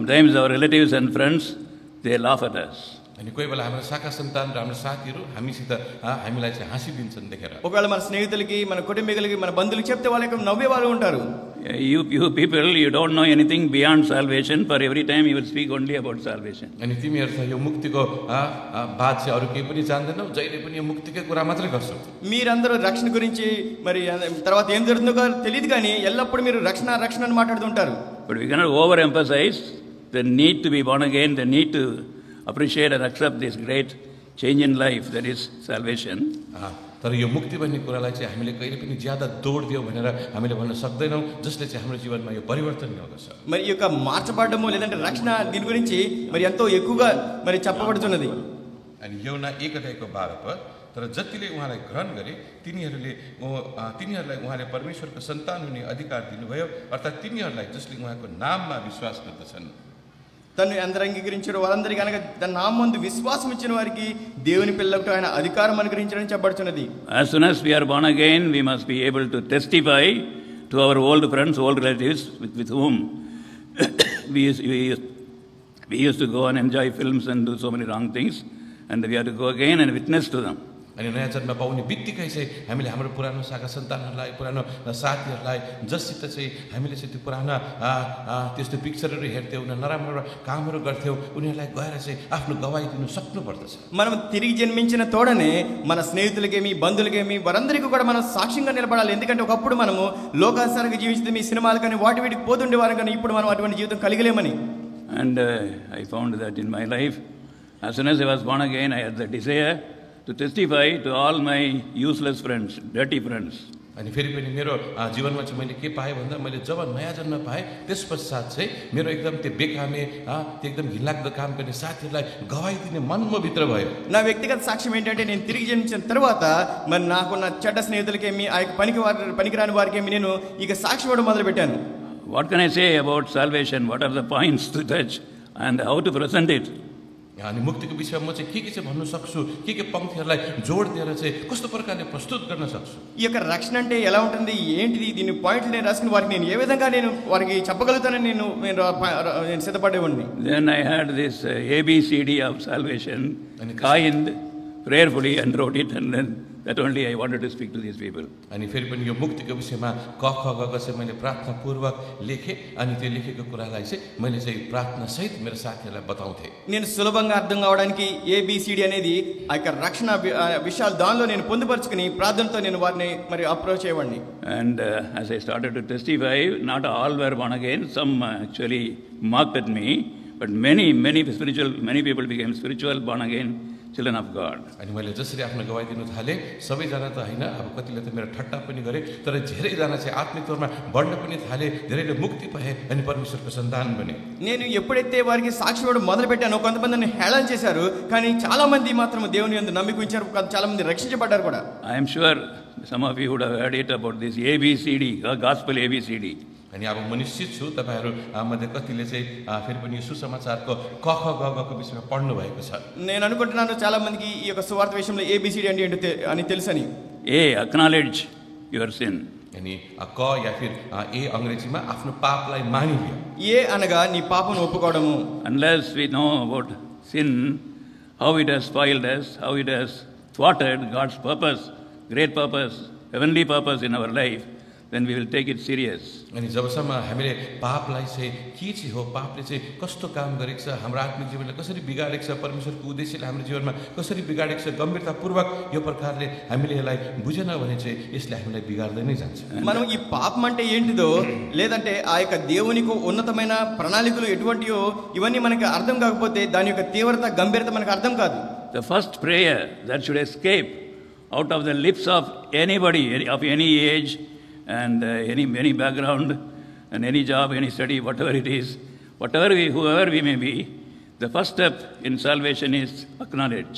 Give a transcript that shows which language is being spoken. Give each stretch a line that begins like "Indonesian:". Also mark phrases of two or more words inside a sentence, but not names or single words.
English: Sometimes our relatives and friends, they laugh at us.
Nepali: अनि कोही बेला हाम्रो शाखा सन्तान र हाम्रो साथीहरू हामीसित हामीलाई चाहिँ हाँसिदिन्छन् देखेर।
Telugu: ఒకవేళ మన స్నేహితులకి మన కుటుంబీకులకి మన బంధువులకి చెప్తే వాళ్ళకి నవ్వే వాళ్ళు ఉంటారు.
English: You people, you don't know anything beyond salvation, for every time you will speak only about salvation.
Nepali: अनि तिमीहरू चाहिँ यो मुक्तिको बात चाहिँ अरू केही पनि जान्दैनौ, जहिले पनि यो मुक्तिकै कुरा मात्रै गर्छौ।
Telugu: మీరందరూ రక్షణ గురించి మరి తర్వాత ఏం జరుగుతుందో తెలియదు కానీ ఎల్లప్పుడూ మీరు రక్షణ రక్షణ అని మాట్లాడుతుంటారు.
English: But we cannot overemphasize the need to be born again, the need to appreciate and accept this great change in life that is salvation.
Nepali: तर यो मुक्ति भन्ने कुरालाई चाहिँ हामीले कहिले पनि ज्यादा जोड दियौँ भनेर हामीले भन्न सक्दैनौँ, जसले चाहिँ हाम्रो जीवनमा यो परिवर्तन ल्याउँदछ।
Telugu: మరి ఈ యొక్క మార్చబడము లేదంటే రక్షణ దీని గురించి మరి ఎంతో ఎక్కువగా మరి చెప్పబడుతున్నది.
Nepali: अनि यूहन्ना 1:12 तर जतिले उहाँलाई ग्रहण गरे तिनीहरूलाई उहाँले परमेश्वरको सन्तान हुने अधिकार दिनुभयो, अर्थात् तिनीहरूलाई जसले उहाँको नाममा विश्वास गर्दछन्।
Telugu: తను అందరూ అంగీకరించారు వారందరికీ అనగా తన నామమందు విశ్వాసం ఇచ్చిన వారికి దేవుని పిల్లలకు ఆయన అధికారం అనుగ్రహించడానికి చెప్పబడుతున్నది.
English: As soon as we are born again, we must be able to testify to our old friends, old relatives with whom we used to go and enjoy films and do so many wrong things, and we have to go again and witness to them.
Nepali: अनि नयाँ जन्म पाउने बित्तिकै चाहिँ हामीले हाम्रो पुरानो शाखा सन्तानहरूलाई, पुरानो साथीहरूलाई जससित चाहिँ हामीले चाहिँ त्यो पुराना त्यस्तो पिक्चरहरू हेर्थ्यौँ, नराम्रो कामहरू गर्थ्यौँ, उनीहरूलाई गएर चाहिँ आफ्नो गवाही दिनु सक्नुपर्दछ।
Telugu: మనం తిరిగి జన్మించిన తోడనే మన స్నేహితులకేమి బంధువులకేమి వారందరికీ కూడా మనం సాక్ష్యంగా నిలబడాలి. ఎందుకంటే ఒకప్పుడు మనము లోకానుసారంగా జీవించింది మీ సినిమాలు కానీ వాటి వీటికి పోతుండేవారు, కానీ ఇప్పుడు మనం అటువంటి జీవితం కలిగలేమని.
English: And I found that in my life, as soon as I was born again, I had the desire to testify to all my useless friends, dirty friends.
Nepali: अनि फेरि पनि मेरो जीवनमा चाहिँ मैले के पाएँ भन्दा मैले जब नयाँ जन्म पाएँ त्यसपश्चात चाहिँ मेरो एकदम त्यो बेकामे त्यो एकदम घिनलाग्दो काम गर्ने साथीहरूलाई गवाही दिने मन म भित्र भयो।
Telugu: నా వ్యక్తిగత సాక్ష్యం ఏంటంటే నేను తిరిగి జన్మించిన తర్వాత మరి నాకున్న చెడ్డ స్నేహితులకేమి ఆ యొక్క పనికిరాని వారికేమి నేను ఇక సాక్ష్యం ఇవ్వడం మొదలుపెట్టాను.
English: What can I say about salvation? What are the points to touch and how to present it?
Nepali: अनि मुक्तिको विषयमा म चाहिँ के चाहिँ भन्नु सक्छु, के पंक्तिहरूलाई जोड दिएर चाहिँ कस्तो प्रकारले प्रस्तुत गर्न सक्छु।
Telugu: ఈ యొక్క రక్షణ అంటే ఎలా ఉంటుంది, ఏంటిది, దీని పాయింట్లు నేను రాసుకుని వారికి నేను ఏ విధంగా నేను వారికి చెప్పగలుగుతానని నేను సిద్ధపడేవాడిని.
English: Then I had this ABCD of salvation coined prayerfully and wrote it, and then that only I wanted to speak to these people.
Nepali: अनि फेरि पनि यो मुक्तिको विषयमा क ख ग ग चाहिँ मैले प्रार्थनापूर्वक लेखेँ, अनि त्यो लेखेको कुरालाई चाहिँ मैले चाहिँ प्रार्थनासहित मेरो साथीहरूलाई बताउँथेँ।
Telugu: నేను సులభంగా అర్థం కావడానికి ABCD అనేది ఆ యొక్క రక్షణ విషయాలు దానిలో నేను పొందుపరుచుకుని ప్రార్థనతో నేను వారిని మరి అప్రోచ్ అయ్యేవాడిని.
English: And as I started to testify, not all were born again. Some actually mocked at me, but many people became spiritual born again children of God.
Nepali: अनि मैले जसरी आफ्नो गवाही दिनु थालेँ, सबैजना त होइन, अब कतिले त मेरो ठट्टा पनि गरे, तर धेरैजना चाहिँ आत्मिक तौरमा बढ्न पनि थाले, धेरैले मुक्ति पाए अनि परमेश्वरको सन्तान बने.
Telugu: నేను ఎప్పుడైతే వారికి సాక్ష్యం ఇవ్వడం మొదలు పెట్టానో కొంతమందిని హేళన చేశారు, కానీ చాలా మంది మాత్రం దేవుని యందు నమ్మిక ఉంచారు, చాలా మంది రక్షించబడ్డారు కూడా.
English: I am sure some of you would have heard it about this ABCD, gospel ABCD.
Nepali: अनि अब म निश्चित छु तपाईँहरू मध्ये कतिले चाहिँ फेरि पनि सुसमाचारको क ख ग ग को विषयमा पढ्नु भएको छ.
Telugu: నేను అనుకుంటున్నాను చాలా మందికి ఈ యొక్క సువార్త విషయంలో ABCD అంటే ఏంటో అని తెలుసని.
English: A, acknowledge your sin.
Nepali: अनि क
Hindi: या फिर
Nepali: ए अंग्रेजीमा आफ्नो पापलाई मानिलियो.
Telugu: ఏ అనగా నీ పాపను ఒప్పుకోవడము.
English: Unless we know about sin, how it has spoiled us, how it has thwarted God's purpose, great purpose, heavenly purpose in our life, then we will take it serious.
Nepali: अनि जबसम्म हामीले पापलाई चाहिँ के चाहिँ हो, पापले चाहिँ कस्तो काम गरेको छ, हाम्रो आत्मिक जीवनलाई कसरी बिगाडेको छ, परमेश्वरको उद्देश्यले हाम्रो जीवनमा कसरी बिगाडेको छ, गम्भीरतापूर्वक यो प्रकारले हामीले यसलाई बुझेन भने चाहिँ यसले हामीलाई बिगार्दै नै जान्छ.
Telugu: మనం ఈ పాపం అంటే ఏంటిదో లేదంటే ఆ యొక్క దేవునికి ఉన్నతమైన ప్రణాళికలు ఎటువంటివో ఇవన్నీ మనకి అర్థం కాకపోతే దాని యొక్క తీవ్రత గంభీరత మనకు అర్థం కాదు.
English: The first prayer that should escape out of the lips of anybody of any age and any background and any job, any study, whatever it is, whoever we may be, the first step in salvation is acknowledge.